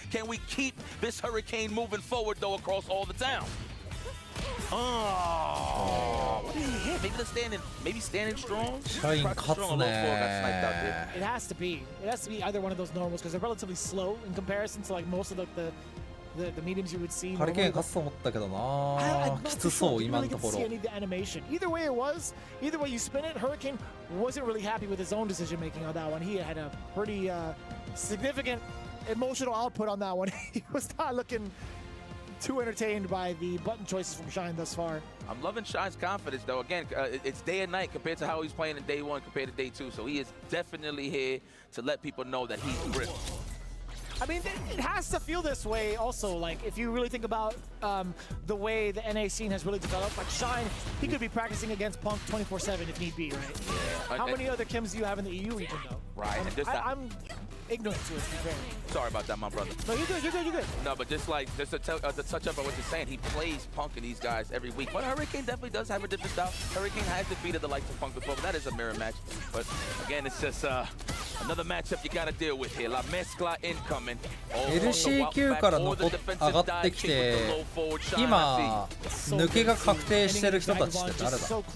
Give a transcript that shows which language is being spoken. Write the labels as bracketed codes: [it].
[en] Can we keep this Hurricane moving forward, though, across all the town? Oh, what did he hit? Maybe standing strong? Shine strong. It has to be. It has to be either one of those normals because they're relatively slow in comparison to like most of the mediums you would see. [ja] ハリケーン勝つと思ったけどな。きつそう今のところ。 [en] Either way it was, either way you spin it, Hurricane wasn't really happy with his own decision making on that one. He had a pretty significant emotional output on that one. He was not looking too entertained by the button choices from Shine thus far. I'm loving Shine's confidence, though. Again, it's day and night compared to how he's playing in day one compared to day two. So he is definitely here to let people know that he's gripped. I mean, it has to feel this way also. Like, if you really think about the way the NA scene has really developed, like Shine, he could be practicing against Punk 24/7 if need be, right? Yeah. How many other Kims do you have in the EU region, though? Right. And I'm ignorant to it, to be fair. Sorry about that, my brother. No, you're good. No, but just to touch up on what you're saying, he plays Punk and these guys every week. But Hurricane definitely does have a different style. Hurricane has defeated the likes of Punk before, but that is a mirror match. But again, it's just another matchup you gotta deal with here. La Mezcla incoming. [ja] LCQ から上がってきて、今抜けが確定してる人たちって誰だ？